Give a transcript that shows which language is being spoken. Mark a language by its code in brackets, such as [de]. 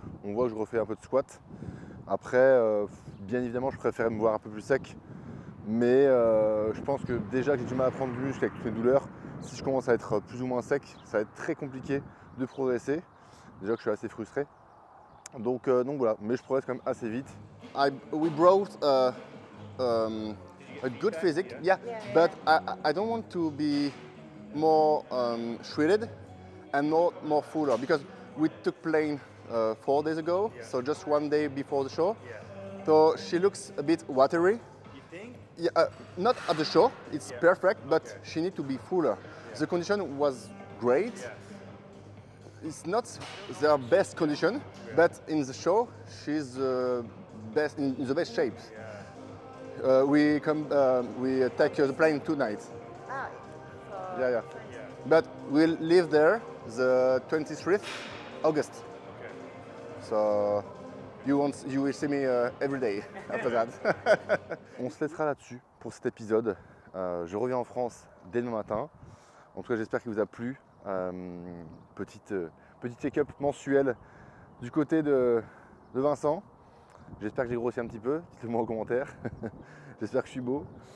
[fr] On voit que je refais un peu de squat. Après, bien évidemment, je préfère me voir un peu plus sec. Mais je pense que déjà que j'ai du mal à prendre du muscle avec toutes mes douleurs, si je commence à être plus ou moins sec, ça va être très compliqué de progresser. Déjà que je suis assez frustré. Donc voilà, mais je progresse quand même assez vite. [en] we brought a good physique, yeah, but I don't want to be more shredded and more fuller because we took plane 4 days ago, so just 1 day before the show. So she looks a bit watery. You think? Yeah, not at the show, it's perfect, but she needs to be fuller. The condition was great. It's not their best condition, but in the show, she's best in the best shape. We take the plane tonight. Ah, Yeah. But we'll live there the 23rd August. Okay. So you will see me every day after that. [fr] On se laissera là-dessus pour cet épisode. Je reviens en France dès demain matin. En tout cas, j'espère qu'il vous a plu. Petit check-up mensuel du côté de Vincent. J'espère que j'ai grossi un petit peu. Dites-le moi en commentaire. J'espère que je suis beau.